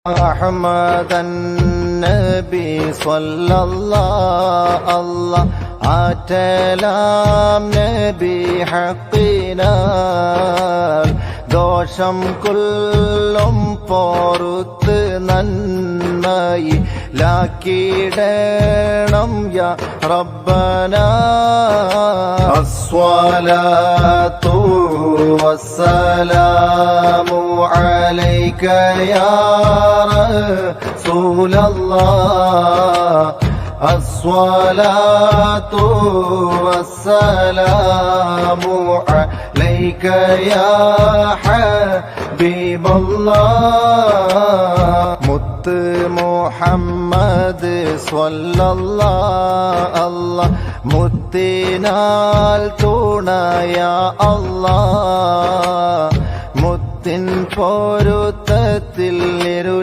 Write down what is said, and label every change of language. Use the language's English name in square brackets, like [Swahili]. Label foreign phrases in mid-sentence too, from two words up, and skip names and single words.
[Arabic] أحمد النبي صلى الله [Malayalam] ആറ്റലാം നബി ഹഖിനാൽ ദോഷം കൊല്ലും പോറുത്ത് നന്മയിലാക്കിടണം [Arabic] يا ربنا الصلاة والسلام عليك يا رسول الله الصلاة والسلام عليك يا حبيب الله مت محمد صلى الله [Malayalam] മുത്തിനാൽ തുണയ അല്ലാഹ് മുത്തിൻ പൊരുത്തത്തിൽ